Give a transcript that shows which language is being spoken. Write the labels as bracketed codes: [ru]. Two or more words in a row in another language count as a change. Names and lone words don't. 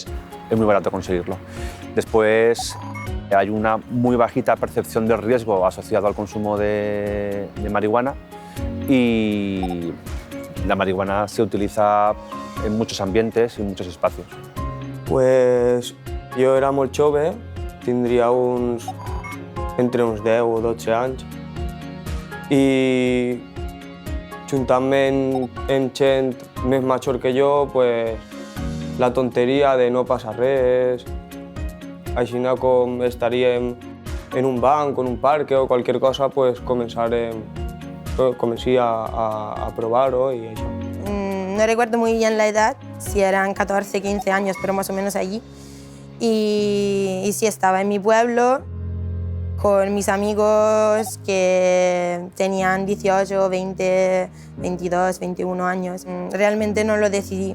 [es] Es muy barato conseguirlo. Después hay una muy bajita percepción de riesgo asociado al consumo de marihuana y la marihuana se utiliza en muchos ambientes y en muchos espacios. [ca] Pues jo era molt jove, tindria entre uns 10 o 12 anys, i juntament amb gent més major que jo, pues, la tonteria de no passa res, així com estaríem en un banc o en un parc o qualsevol cosa, [es] pues, comencé [ca] a probar-ho i això. [es] No recuerdo muy bien la edad, si eran 14, 15 años, pero más o menos allí. Y sí, estaba en mi pueblo con mis amigos que tenían 18, 20, 22, 21 años. Realmente no lo decidí.